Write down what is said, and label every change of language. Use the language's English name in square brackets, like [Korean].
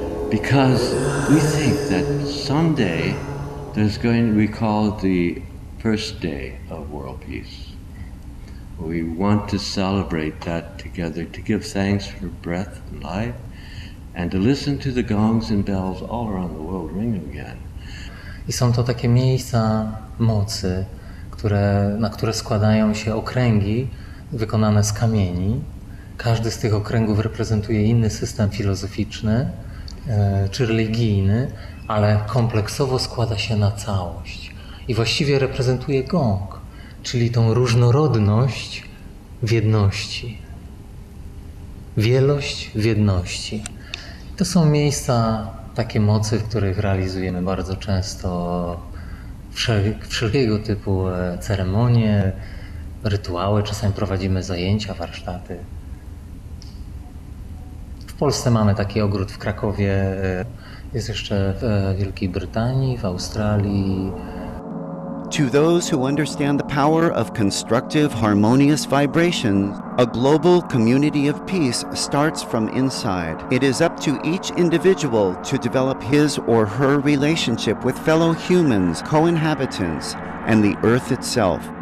[English] Because we think that someday there's going to be called the first day of world peace. We want to celebrate that together, to give thanks for breath and life, and to listen to the gongs and bells all around the world ring again. [Polish] I są to takie miejsca mocy, na które składają się okręgi wykonane z kamieni. Każdy z tych okręgów reprezentuje inny system filozoficzny czy religijny, ale kompleksowo składa się na całość. I właściwie reprezentuje gong, czyli tą różnorodność w jedności. Wielość w jedności. To są miejsca takie mocy, w których realizujemy bardzo często wszelkiego typu ceremonie, rytuały, czasami prowadzimy zajęcia, warsztaty. W Polsce mamy taki ogród w Krakowie, jest jeszcze w Wielkiej Brytanii, w Australii. [English] To those who understand the power of constructive, harmonious vibrations, a global community of peace starts from inside. It is up to each individual to develop his or her relationship with fellow humans, co-inhabitants, and the earth itself.